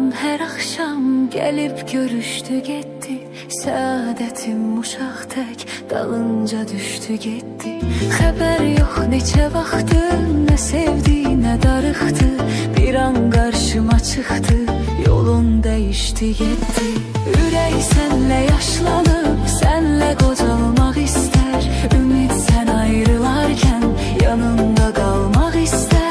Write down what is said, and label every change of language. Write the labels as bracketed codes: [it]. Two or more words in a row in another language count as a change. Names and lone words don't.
[tr] her akşam gelip görüştü gitti. Saadetim uşaq tek dalınca düştü gitti. [az] Xəbər yox neçə vaxtı, nə sevdi nə darıxdı. Bir an qarşıma çıxdı, yolun dəyişdi gitti. Ürək sənlə yaşlanıb, sənlə qocalmaq istər. Ümid sən ayrılarkən yanında qalmaq istər.